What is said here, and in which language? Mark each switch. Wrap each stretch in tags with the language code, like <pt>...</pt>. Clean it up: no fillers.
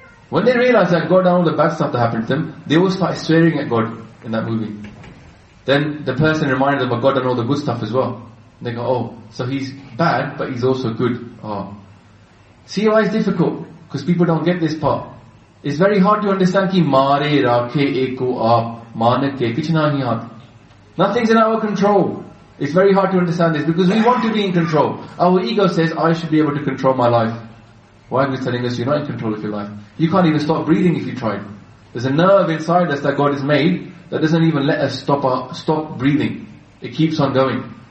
<en>When they realize that God done all the bad stuff that happened to them, they all start swearing at God in that movie. Then the person reminded them of God done all the good stuff as well. They go, oh, so he's bad, but he's also good. Oh. See why it's difficult? Because people don't get this part. It's very hard to understand</en> <pa>ਕਿ ਮਾਰੇ ਰਾਖੇ ਏਕੋ ਆਪ ਮਾਨਕ ਕੇ ਕੁਛ ਨਾ ਹੀ ਆਪ।</pa> <en>Nothing's in our control. It's very hard to understand this because we want to be in control. Our ego says, I should be able to control my life. Why are we telling us you're not in control of your life? You can't even stop breathing if you tried. There's a nerve inside us that God has made that doesn't even let us stop breathing. It keeps on going.</en>